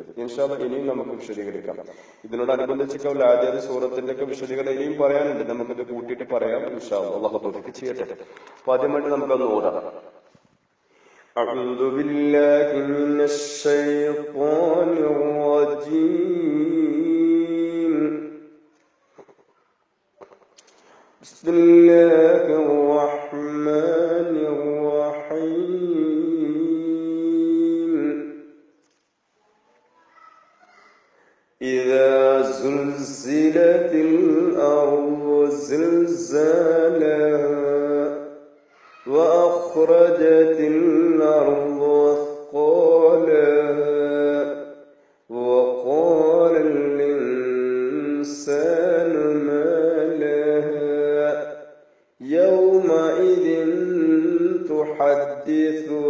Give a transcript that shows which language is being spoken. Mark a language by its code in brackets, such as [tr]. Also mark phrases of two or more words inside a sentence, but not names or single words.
[ar] إن شاء الله [ml] ഇനിയും നമുക്ക് വിശദീകരിക്കാം. ഇതിനോടനുബന്ധിച്ച് ആദ്യ സൂറത്തിന്റെ ഒക്കെ വിശദീകരണം ഇനിയും പറയാനുണ്ട്, നമുക്കിത് കൂട്ടിയിട്ട് പറയാം. [ar] إن شاء الله [ml] അല്ലാഹു തൗഫീഖ് ചെയ്യട്ടെ. അപ്പൊ ആദ്യമായിട്ട് നമുക്കൊന്ന് ഓതാം. [ar] أعوذ بالله من الشيطان الرجيم. بسم الله الرحمن الرحيم. إذا زلزلت الأرض زلزالها وأخرجت الأرض أثقالها وقال الإنسان ما لها يومئذ تحدث